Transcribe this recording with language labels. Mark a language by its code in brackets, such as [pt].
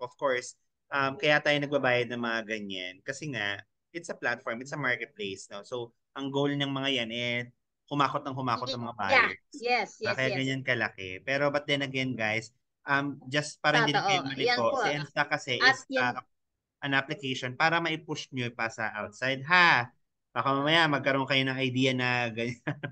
[en] Of course, [tl] kaya tayo nagbabayad ng mga ganyan. Kasi nga, [en] it's a platform, it's a marketplace. [tl] No? So, ang goal ng mga yan humakot ng mga buyers. [en] Yes. [tl] Kaya ganyan kalaki. Pero but then again, guys, just para hindi na kayo malito, si Insta kasi is an application para ma-push nyo pa sa outside. Baka mamaya magkaroon kayo ng idea na ganyan.